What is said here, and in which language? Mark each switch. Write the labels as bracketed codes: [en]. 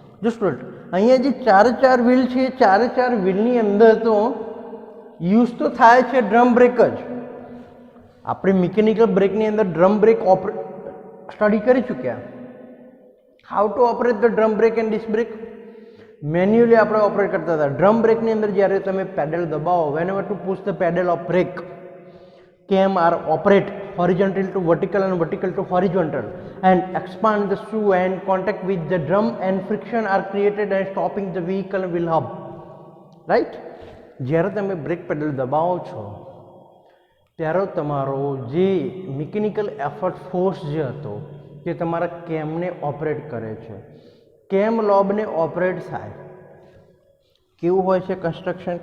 [gu] જો સ્ટુડન્ટ અહીંયા જે ચાર વ્હીલ છે એ ચાર વ્હીલની અંદર તો યુઝ તો થાય છે ડ્રમ બ્રેક જ. આપણે મિકેનિકલ બ્રેકની અંદર ડ્રમ બ્રેક સ્ટડી કરી ચૂક્યા. [en] How to operate the drum brake and disc brake. [gu] Manually આપણે ઓપરેટ કરતા હતા. ડ્રમ બ્રેકની અંદર જ્યારે તમે પેડલ દબાવો, [en] Whenever to push the pedal of brake, cam are operate horizontal to vertical and vertical to horizontal and expand the shoe and contact with the drum and friction are created and stopping the vehicle will hub. Right? [gu] જ્યારે તમે break pedal દબાવો છો ત્યારે તમારો જે mechanical effort force જે હતો તે તમારા કેમને ઓપરેટ કરે છે. કેમ લોબને ઓપરેટ થાય. કેવું હોય છે કન્સ્ટ્રક્શન?